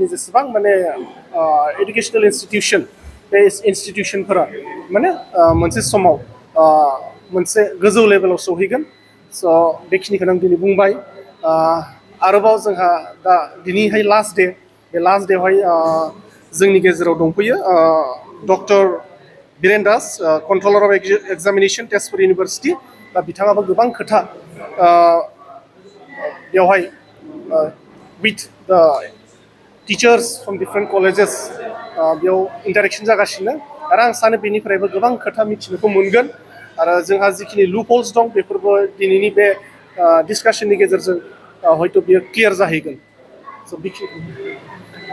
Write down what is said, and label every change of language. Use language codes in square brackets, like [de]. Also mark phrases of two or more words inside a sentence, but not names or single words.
[brx] जेसेबां माने [en] educational institution [brx] बे इन्स्टिटिउसनफोरा माने मोनसे समाव मोनसे गोजौ लेभेलाव सौहैगोन स' बेखिनिखौनो आं दिनै बुंबाय आरोबाव जोंहा दा दिनैहाय लास्ट डे बे लास्ट डेआवहाय जोंनि गेजेराव दंफैयो डक्टर बिरेन दास [en] controller of examination [brx] तेजपुर इउनिभार्सिटि दा बिथाङाबो गोबां खोथा बेवहाय [en] with the teachers from different colleges [brx] बेयाव इन्टारेक्शन जागासिनो आरो आं सानो बेनिफ्रायबो गोबां खोथा मिथिनोखौ मोनगोन आरो जोंहा जिखिनि [en] loop holes [brx] दं बेफोरबो दिनैनि बे डिसकासननि गेजेरजों हयथ' बियो क्लियार जाहैगोन स' बेखिनि